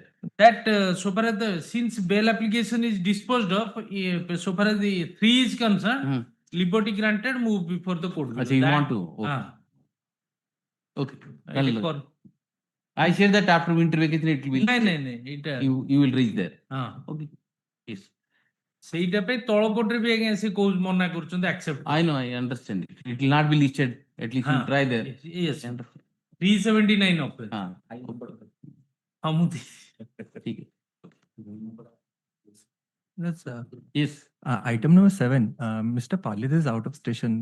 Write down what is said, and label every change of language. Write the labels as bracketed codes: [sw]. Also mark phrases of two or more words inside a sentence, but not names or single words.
[en] That so far as since bail application is disposed of, so far as the 3 is concerned, liberty granted, move before the court. You want to? Okay. I share that after winter vacation it will be. You will reach there. Okay. Yes. [or] ସେଇଟା ପାଇଁ ତଳ କୋର୍ଟରେ ବି ଆଜ୍ଞା ସେ ମନା କରୁଛନ୍ତି accept. [en] I know, I understand it. It will not be listed. At least you try there. Yes. 379 offense. That's yes. Item number 7. Mr. Palit is out of station.